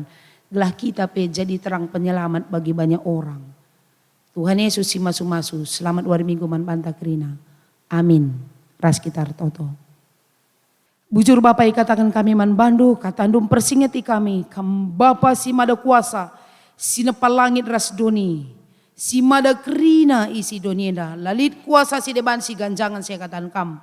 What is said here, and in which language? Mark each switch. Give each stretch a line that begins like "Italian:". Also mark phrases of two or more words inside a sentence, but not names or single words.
Indonesian: Gelah kita pe jadi terang penyelamat bagi banyak orang.
Batak Karo: Tuhan Yesus si masu-masu, selamat war minggu man banta kerina. Amin. Ras kita toto. Bujur Bapa katakan kami man bandu, katandum persingeti kami, kam Bapa si mada kuasa, si nepal langit ras doni, si mada kerina isi donienda, lalit kuasa si deban si ganjangan saya katakan kam.